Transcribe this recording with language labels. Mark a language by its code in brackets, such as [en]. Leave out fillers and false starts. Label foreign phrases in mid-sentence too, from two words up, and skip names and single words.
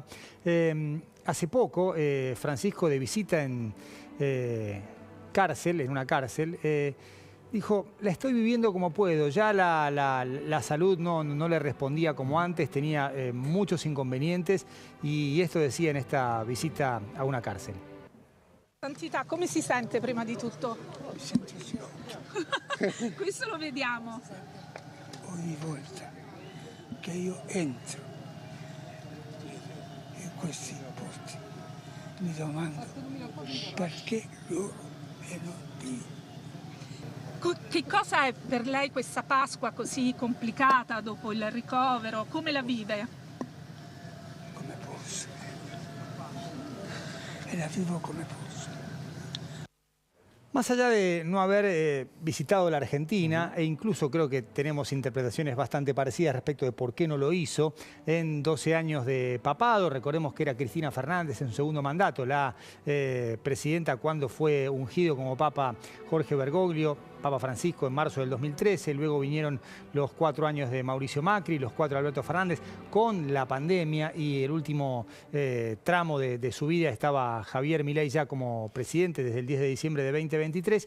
[es] Hace poco, Francisco, de visita en una cárcel, dijo, la estoy viviendo como puedo. Ya la salud no le respondía como antes, tenía muchos inconvenientes, y esto decía en esta visita a una cárcel. [it] Santità, come si sente prima di tutto? Mi sento sciocco. Questo lo vediamo. Ogni volta che io entro in questi posti mi domando perché loro e non io. Che cosa è per lei questa Pasqua così complicata dopo il ricovero? Come la vive? Come posso. E la vivo come posso. [es] Más allá de no haber visitado la Argentina, e incluso creo que tenemos interpretaciones bastante parecidas respecto de por qué no lo hizo, en 12 años de papado, recordemos que era Cristina Fernández en su segundo mandato, la presidenta cuando fue ungido como Papa Jorge Bergoglio, Papa Francisco en marzo del 2013, luego vinieron los 4 años de Mauricio Macri, los 4 de Alberto Fernández, con la pandemia, y el último tramo de su vida estaba Javier Milei ya como presidente desde el 10 de diciembre de 2023.